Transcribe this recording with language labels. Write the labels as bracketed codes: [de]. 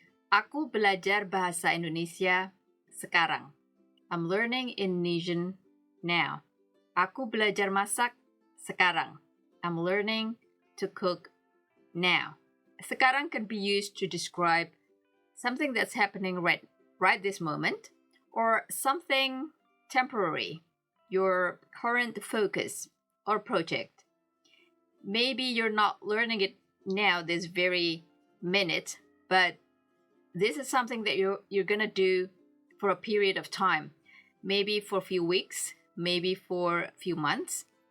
[id] Aku belajar bahasa Indonesia sekarang. [en] I'm learning Indonesian now. [id] Aku belajar masak sekarang. [en] I'm learning to cook now. Sekarang can be used to describe something that's happening right this moment, or something temporary, your current focus or project. Maybe you're not learning it now this very minute, but this is something that you're gonna do for a period of time, maybe for a few weeks, maybe for a few months.